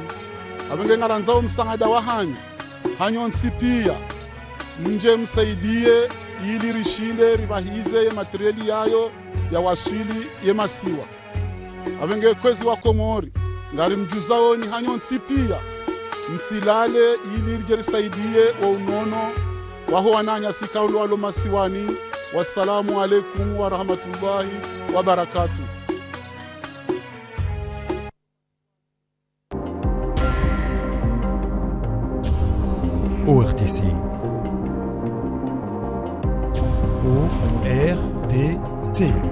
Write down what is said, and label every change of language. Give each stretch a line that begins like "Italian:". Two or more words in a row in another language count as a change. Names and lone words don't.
Ngazidja Comorian: Avenge ngaranzao msangada wa hanyo nsipia mje msaidie ili rishinde ribahize ya materiali yayo ya waswili ya masiwa. Avenge kwezi wa Komori ngari mjuzao ni hanyo nsipia msilale ili rijerisaidie wa unono waho wananya sikaulu walo masiwani.
Arabic: والسلام عليكم ورحمة الله وبركاته. ORTC. ORTC.